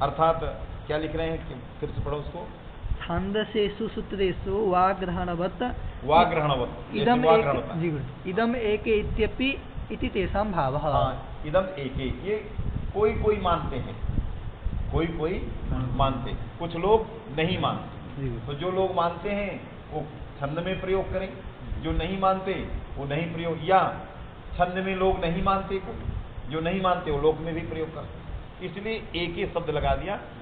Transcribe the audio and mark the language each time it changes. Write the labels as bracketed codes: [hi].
[hi] अर्थात क्या लिख रहे हैं, फिर से पढ़ो उसको। [sa] छांदसेषु सूत्रेषु वाग्रहणवत् इदम् एके इत्यपि इति तेषां भावः। [hi] इदम एके, ये कोई मानते हैं, कोई मानते हैं, कुछ लोग नहीं मानते। तो जो लोग मानते हैं वो छंद में प्रयोग करें, जो नहीं मानते वो नहीं प्रयोग, या छंद में लोग नहीं मानते को, जो नहीं मानते वो लोक में भी प्रयोग करते, इसलिए एक ही शब्द लगा दिया।